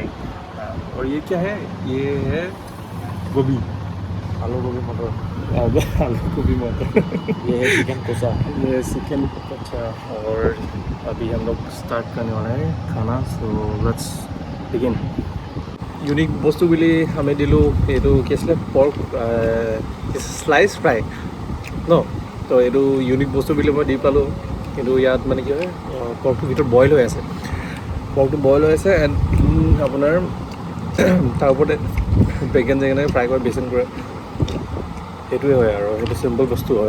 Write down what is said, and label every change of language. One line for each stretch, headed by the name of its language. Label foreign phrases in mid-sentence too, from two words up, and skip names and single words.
Hindi: और ये क्या है, ये है गोभी, आलू गोभी मटर, आलू गोभी मटर ये है चिकन कोसा, ये चिकन अच्छा। और अभी हम लोग स्टार्ट करने वाले हैं खाना।
English: so let's begin.
Assamese: ইউনিক বস্তু বুলি আমি দিলোঁ এইটো কি আছিলে
English: pork slice fry
Assamese: ন, তো এইটো ইউনিক বস্তু বুলি মই দি পালোঁ, কিন্তু ইয়াত মানে কি হয় পৰ্কটোৰ ভিতৰত বইল হৈ আছে, এণ্ড আপোনাৰ তাৰ ওপৰতে বেগেন জেগেনে ফ্ৰাই কৰে, বেচন কৰে, সেইটোৱে হয় আৰু সেইটো চিম্পল বস্তু হয়।